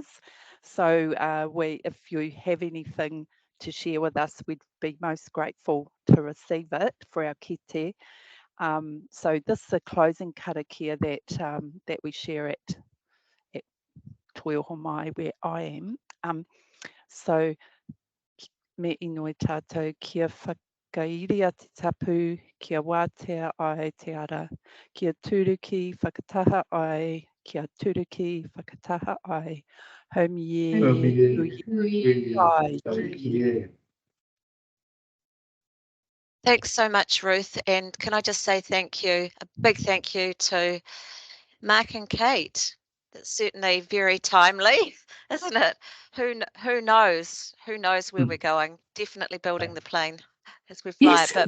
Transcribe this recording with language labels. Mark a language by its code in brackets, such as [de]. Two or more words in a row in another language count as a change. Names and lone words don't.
[en] So if you have anything to share with us, we'd be most grateful to receive it for our kete. So this is a closing karakia that we share at Toiomai, where I am. [mi] So me inoi tātou kia whakairia te tapu, kia wātea ai te ara, kia turuki whakataha ai, kia turuki whakataha ai, haumie, ai. [en] Thanks so much, Ruth. And can I just say thank you, a big thank you to Mark and Kate. That's certainly very timely, isn't it? Who knows? Who knows where we're going? Definitely building the plane as we fly it.